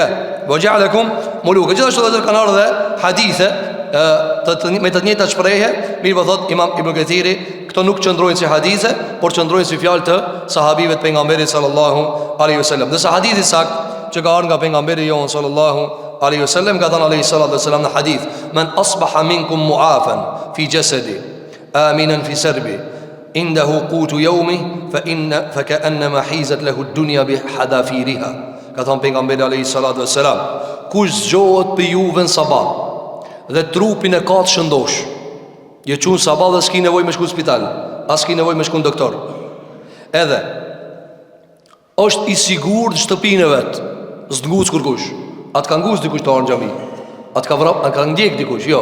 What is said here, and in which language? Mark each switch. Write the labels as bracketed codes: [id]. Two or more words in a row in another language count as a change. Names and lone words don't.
[sq] Gjithashtu dhe kanë ardhur dhe hadithe me të njëjta shprehje, mirë po thot Imam Ibn Kathiri, këto nuk qëndrojnë si hadithe, por qëndrojnë si fjalë të sahabive të pejgamberit [ar] صلى الله عليه وسلم. [sq] Dhe sa hadithi sakt që ka ardhur nga pejgamberi jon [ar] صلى الله عليه وسلم, [sq] ka thënë [ar] عليه الصلاة والسلام [sq] në hadith: [ar] "من أصبح منكم معافى في جسده آمنا في سربه عنده قوت يومه فكأنما حيزت له الدنيا بحذافيرها." [sq] Ka thënë pejgamberi [ar] عليه الصلاة والسلام, [sq] kush zgjohet për juve në sabah dhe trupin e ka të shëndosh, je qunë sabah dhe s'ki nevoj me shku spital, as s'ki nevoj me shku në doktor, edhe është i sigur të shtëpin e vetë, s'të ngucë kërkush, atë ka ngucë dikush të arë në gjami, atë ka ndjek dikush, jo.